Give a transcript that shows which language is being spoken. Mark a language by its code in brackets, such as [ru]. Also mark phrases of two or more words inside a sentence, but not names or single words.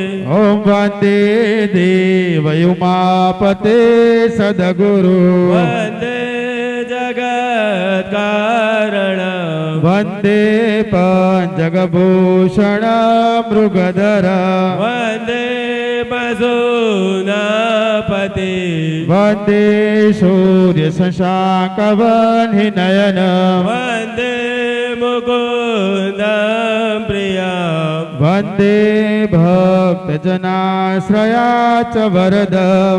[sa] ॐ वन्दे देवयुमापते सद्गुरु वन्दे जगत्कारणं वन्दे पञ्चगभूषण मृगधर वन्दे પશુનાપતિ वंदे सूर्य शशांकवह्नि नयनम वंदे मुकुंदम प्रियम वंदे भक्तजनाश्रया च वरदम